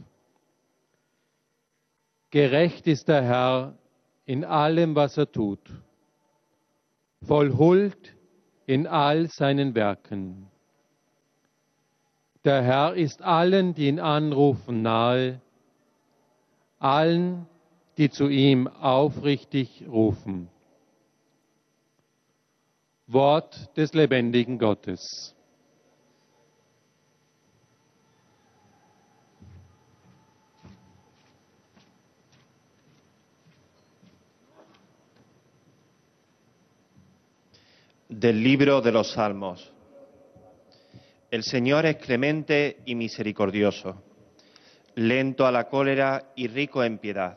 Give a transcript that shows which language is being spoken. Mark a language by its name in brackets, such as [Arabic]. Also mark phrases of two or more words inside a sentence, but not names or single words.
[German] Gerecht ist der Herr in allem, was er tut, voll Huld in all seinen Werken. Der Herr ist allen, die ihn anrufen, nahe, allen, die zu ihm aufrichtig rufen. Wort des lebendigen Gottes. [Spanish] Del libro de los Salmos. El Señor es clemente y misericordioso, lento a la cólera y rico en piedad.